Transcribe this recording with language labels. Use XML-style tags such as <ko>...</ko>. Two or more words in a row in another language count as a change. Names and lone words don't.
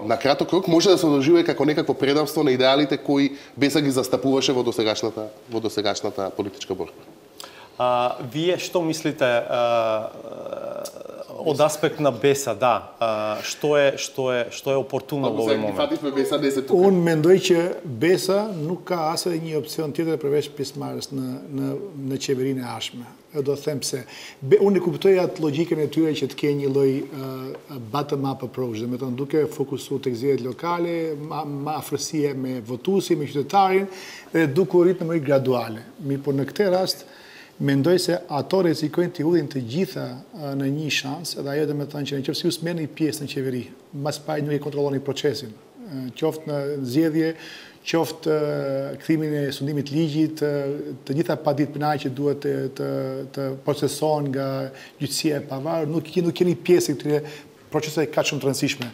<mk>На краток рок може да се доживее како некакво предавство на идеалите кои БЕСА ги застапуваше во досегашната политичка борба. Вие што мислите од аспект на БЕСА, да, што е опортуно во овој момент?</mk> <sq>Unë mendoj që BESA nuk ka asë një opcion tjetër përveç pjesëmarrjes në qeverinë e ardhshme. Do të them pse. Unë e kuptoj atë logjikën e tyre që të kenë një lloj</sq> <en>bottom-up approach,</en> <sq>do të thonë duke fokusuar tek zgjedhjet lokale, ma afërsie me votuesin, me qytetarin dhe duke u rritur në mënyrë graduale. Mirë, por në këtë rast mendoj se ato rrezikojnë të udhin të gjitha në një shans, dhe ajo do të thonë që nëse ju smeni pjesë në qeveri, mbas pari nuk e kontrolloni procesin, qoftë në zgjedhje, qoftë kthimin e sundimit ligjit, të gjitha paditpënaqe që duhet të procesohen nga gjyqësia e pavarur, nuk keni pjesë këtyre proceseve kaq shumë të rëndësishme.</sq>